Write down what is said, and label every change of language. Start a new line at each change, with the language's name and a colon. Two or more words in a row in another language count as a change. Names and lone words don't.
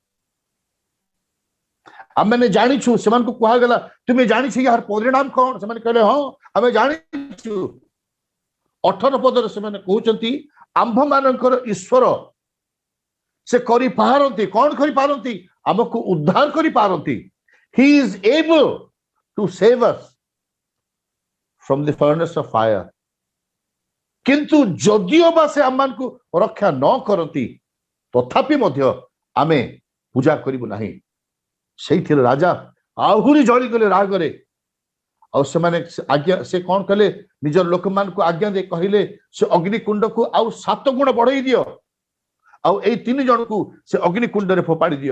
Odia: ଆମେ ଜାଣିଛୁ, ସେମାନଙ୍କୁ କୁହାଗଲା ତୁମେ ଜାଣିଛ ଏହାର ପରିଣାମ କଣ? ସେମାନେ କହିଲେ ହଁ ଆମେ ଜାଣିଛୁ। 18 ପଦରେ ସେମାନେ କହୁଛନ୍ତି ଆମ୍ଭମାନଙ୍କର ଈଶ୍ୱର ସେ କରିପାରନ୍ତି, କଣ କରିପାରନ୍ତି? ଆମକୁ ଉଦ୍ଧାର କରିପାରନ୍ତି।
English: He is able to save us from the furnace of fire.
Odia: କିନ୍ତୁ ଯଦିଓ ବା ସେ ଆମମାନଙ୍କୁ ରକ୍ଷା ନ କରନ୍ତି, ତଥାପି ମଧ୍ୟ ଆମେ ପୂଜା କରିବୁ ନାହିଁ। ସେଇଥିରେ ରାଜା ଆହୁରି ଜଳିଗଲେ ରାଗରେ, ଆଉ ସେମାନେ ଆଜ୍ଞା ସେ କଣ କଲେ, ନିଜର ଲୋକମାନଙ୍କୁ ଆଜ୍ଞା ଦେଇ କହିଲେ ସେ ଅଗ୍ନିକୁଣ୍ଡକୁ ଆଉ 7 ଗୁଣ ବଢେଇ ଦିଅ, ଆଉ ଏଇ 3 ଜଣକୁ ସେ ଅଗ୍ନିକୁଣ୍ଡରେ ଫୋପାଡ଼ି ଦିଅ।